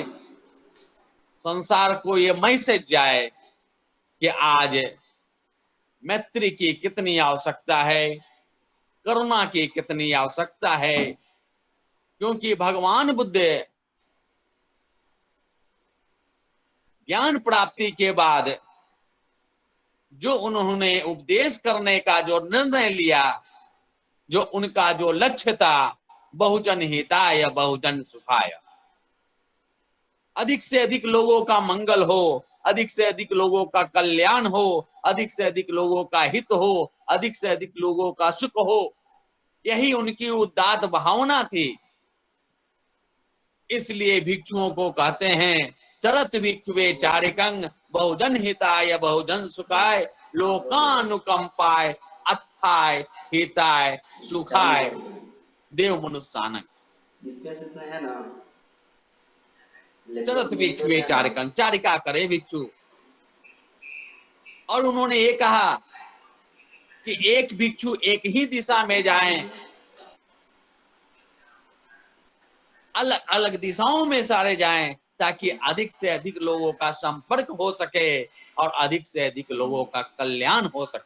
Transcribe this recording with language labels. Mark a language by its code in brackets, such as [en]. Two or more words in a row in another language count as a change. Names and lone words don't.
[hi] संसार को ये मैसेज जाए कि आज मैत्री की कितनी आवश्यकता है, करुणा की कितनी आवश्यकता है। क्योंकि भगवान बुद्ध ज्ञान प्राप्ति के बाद जो उन्होंने उपदेश करने का जो निर्णय लिया, जो उनका जो लक्ष्य था, [pi] बहुजन हिताय बहुजन सुखाय, [hi] अधिक से अधिक लोगों का मंगल हो, अधिक से अधिक लोगों का कल्याण हो, अधिक से अधिक लोगों का हित हो, अधिक से अधिक लोगों का सुख हो, यही उनकी उदात्त भावना थी। इसलिए भिक्षुओं को कहते हैं [pi] चरत भिक्षुवे चारिकंग बहुजन हिताय बहुजन सुखाय लोकानुकंपाय अर्थाय हिताय सुखाय देव मनुष्यानंग। [hi] स्पेस इसमें है ना, [pi] चरत भिक्षु चारिकं, [hi] चारिका करे भिक्षु। और उन्होंने ये कहा कि एक भिक्षु एक ही दिशा में जाएं, अलग अलग दिशाओं में सारे जाएं, ताकि अधिक से अधिक लोगों का संपर्क हो सके और अधिक से अधिक लोगों का कल्याण हो सके।